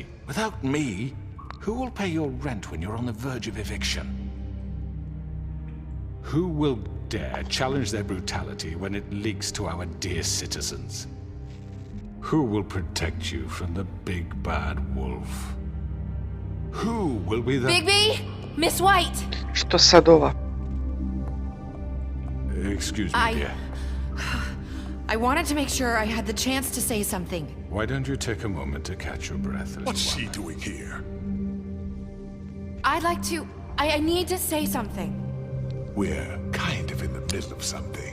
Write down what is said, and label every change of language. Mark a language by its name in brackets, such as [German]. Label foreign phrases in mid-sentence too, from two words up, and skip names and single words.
[English] Without me, who will pay your rent when you're on the verge of eviction? Who will dare challenge their brutality when it leaks to our dear citizens? Who will protect you from the big bad wolf? Who will be the... Bigby? Miss White! [Croatian] Što sad ova? [English] Excuse me, dear. I wanted to make sure I had the chance to say something. Why don't you take a moment to catch your breath, little What's one? she doing here? I'd like to... I need to say something. We're kind of in the middle of something.